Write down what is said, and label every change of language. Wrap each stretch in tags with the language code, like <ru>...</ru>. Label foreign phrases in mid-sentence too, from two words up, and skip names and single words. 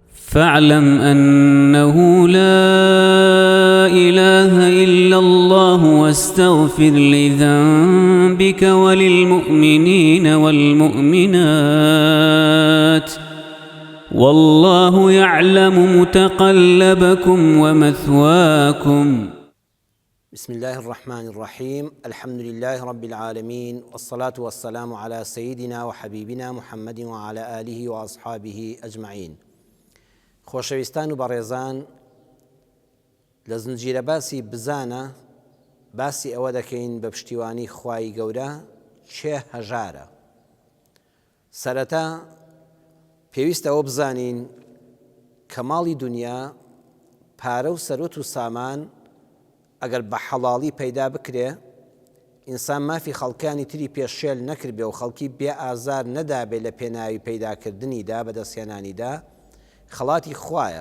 <ar>فاعلم أنه لا إله إلا الله واستغفر لذنبك وللمؤمنين والمؤمنات والله يعلم متقلبكم ومثواكم. بسم الله الرحمن الرحيم. الحمد لله رب العالمين، والصلاة والسلام على سيدنا وحبيبنا محمد وعلى آله وأصحابه أجمعين.</ar> <ckb>خۆشەویستان و بەڕێزان، لە زنجیرە باسی بزانە باسی ئەوە دەکەین بە پشتیوانی خوای گەورە چێ هەژارە. سەرەتا پێویستە ئەوە بزانین کە ماڵی دنیا، پارە و سەرۆت و سامان ئەگەر بە حەڵاڵی پەیدا بکرێ، ئینسان مافی خەڵکانی تری پێشێل نەکردبێ و خەڵکی بێ ئازار نەدابێ لە پێناوی پەیداکردنیدا بەدەستهێنانیدا، خەڵاتی خوایە.</ckb>